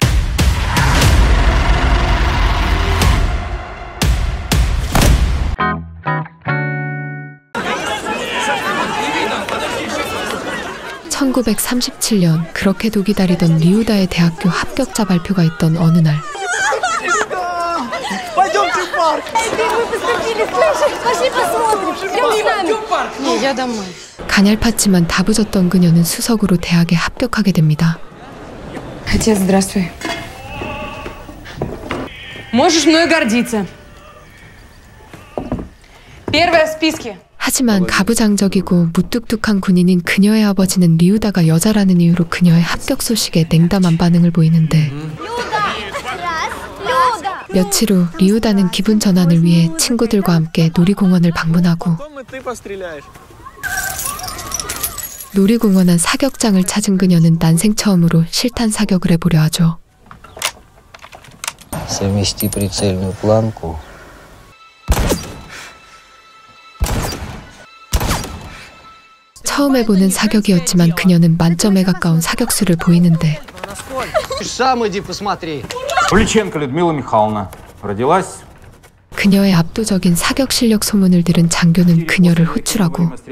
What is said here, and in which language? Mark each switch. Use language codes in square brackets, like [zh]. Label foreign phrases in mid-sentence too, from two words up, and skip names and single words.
[ko] (1937년) 그렇게도 기다리던 리우다의 대학교 합격자 발표가 있던 어느 날, 가냘팠지만 다부졌던 그녀는 수석으로 대학에 합격하게 됩니다. [ru] Отец, здравствуй. Можешь мной гордиться. Первая в списке. [ko] 하지만 가부장적이고 무뚝뚝한 군인인 그녀의 아버지는 리우다가 여자라는 이유로 그녀의 합격 소식에 냉담한 반응을 보이는데, 며칠 후 리우다는 기분 전환을 위해 친구들과 함께 놀이공원을 방문하고 놀이공원 안 사격장을 찾은 그녀는 난생 처음으로 실탄 사격을 해보려 하죠. [ru] Совмести прицельную планку. [ko] 처음 해보는 사격이었지만 그녀는 만점에 가까운 사격수를 보이는데, 그녀의 압도적인 사격 실력 소문을 들은 장교는 그녀를 호출하고